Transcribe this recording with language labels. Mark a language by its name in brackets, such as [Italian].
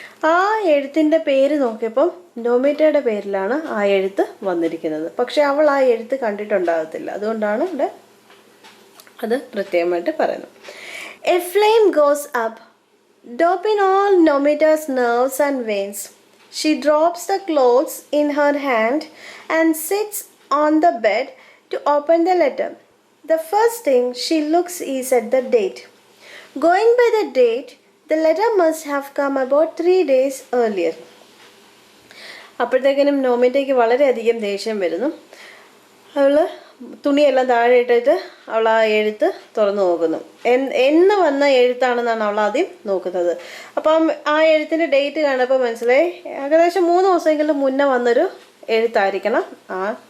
[Malayalam] ആ എഴുത്തിൻ്റെ പേര് നോക്കിയപ്പം നോമിറ്റയുടെ പേരിലാണ് ആ എഴുത്ത് വന്നിരിക്കുന്നത്. പക്ഷെ അവൾ ആ എഴുത്ത് കണ്ടിട്ടുണ്ടാകത്തില്ല. അതുകൊണ്ടാണ് ഇവിടെ അത് പ്രത്യേകമായിട്ട് പറയുന്നത്. [English] A flame goes up, doping all Nomita's nerves and veins. She drops the clothes in her hand and sits on the bed to open the letter. The first thing she looks is at the date. Going by the date, The letter must have come about 3 days earlier. [Malayalam] അപ്പോഴത്തേക്കിനും നോമിറ്റയ്ക്ക് വളരെയധികം ദേഷ്യം വരുന്നു. അവൾ തുണിയെല്ലാം താഴെ ഇട്ടിട്ട് അവൾ ആ എഴുത്ത് തുറന്നു നോക്കുന്നു. എന്ന് വന്ന എഴുത്താണെന്നാണ് അവൾ ആദ്യം നോക്കുന്നത്. അപ്പം ആ എഴുത്തിൻ്റെ ഡേറ്റ് കാണുമ്പോൾ മനസ്സിലായി ഏകദേശം 3 ദിവസമെങ്കിലും മുന്നേ വന്നൊരു എഴുത്തായിരിക്കണം ആ.